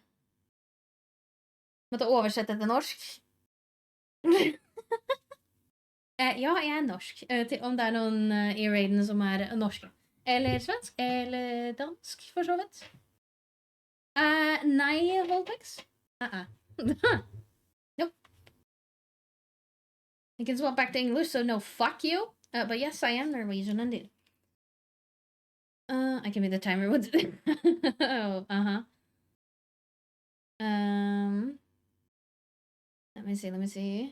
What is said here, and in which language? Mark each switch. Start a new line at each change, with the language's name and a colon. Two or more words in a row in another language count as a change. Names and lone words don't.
Norwegian: Måtte oversette til norsk. Ja, jeg er norsk. Om det er noen i raiden som er norske. Eller svensk. Eller dansk, for så vidt. Nei, Volpex.
English: Nope. You can swap back to English, so no, fuck you. But yes, I am Norwegian indeed. I can be the timer. Oh, uh-huh. Let me see.